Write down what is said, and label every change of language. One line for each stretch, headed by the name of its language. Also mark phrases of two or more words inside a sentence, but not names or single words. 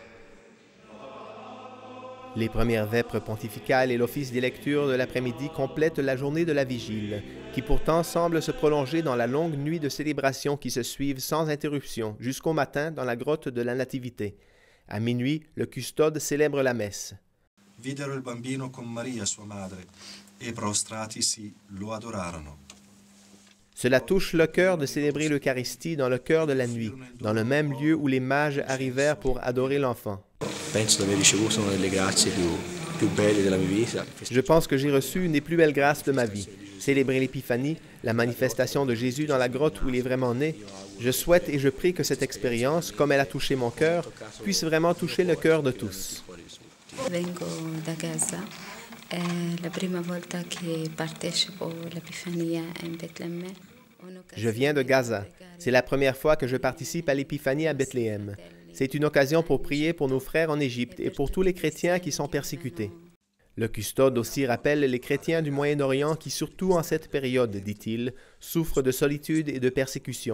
French: Les premières vêpres pontificales et l'office des lectures de l'après-midi complètent la journée de la vigile, qui pourtant semble se prolonger dans la longue nuit de célébration qui se suivent sans interruption jusqu'au matin dans la grotte de la Nativité. À minuit, le custode célèbre la messe.
Italian: Videro il bambino con Maria sua madre e prostratisi lo adorarono.
French: Cela touche le cœur de célébrer l'Eucharistie dans le cœur de la nuit, dans le même lieu où les mages arrivèrent pour adorer l'enfant. Je pense que j'ai reçu une des plus belles grâces de ma vie. Célébrer l'Épiphanie, la manifestation de Jésus dans la grotte où il est vraiment né. Je souhaite et je prie que cette expérience, comme elle a touché mon cœur, puisse vraiment toucher le cœur de tous.
Italian: Vengo da Gaza. È la prima volta che partecipo all'Epifania in Betlemme.
French: Je viens de Gaza. C'est la première fois que je participe à l'Épiphanie à Bethléem. C'est une occasion pour prier pour nos frères en Égypte et pour tous les chrétiens qui sont persécutés. Le custode aussi rappelle les chrétiens du Moyen-Orient qui, surtout en cette période, dit-il, souffrent de solitude et de persécution.